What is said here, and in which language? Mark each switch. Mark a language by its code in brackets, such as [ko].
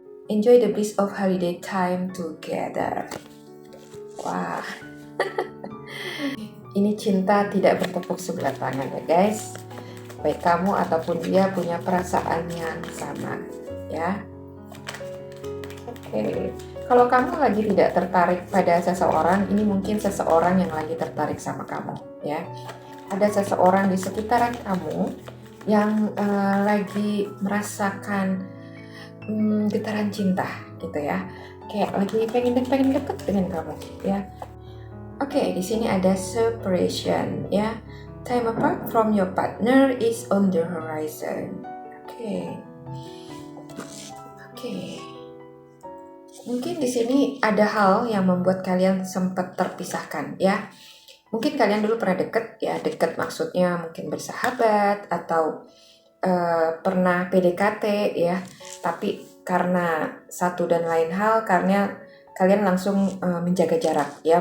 [en] Enjoy the bliss of holiday time together. [id] Wah, ini cinta tidak bertepuk sebelah tangan ya guys. Baik kamu ataupun dia punya perasaan yang sama ya. Oke. Kalau kamu lagi tidak tertarik pada seseorang, ini mungkin seseorang yang lagi tertarik sama kamu ya. Ada seseorang di sekitaran kamu yang lagi merasakan getaran cinta gitu ya. Kayak lagi pengen deket dengan kamu ya. Oke, di sini ada separation ya. [en] Time apart from your partner is on the horizon. [id] Oke. Mungkin di sini ada hal yang membuat kalian sempat terpisahkan ya. Mungkin kalian dulu pernah deket ya, deket maksudnya mungkin bersahabat atau pernah PDKT ya. Tapi karena satu dan lain hal, karena kalian langsung menjaga jarak ya.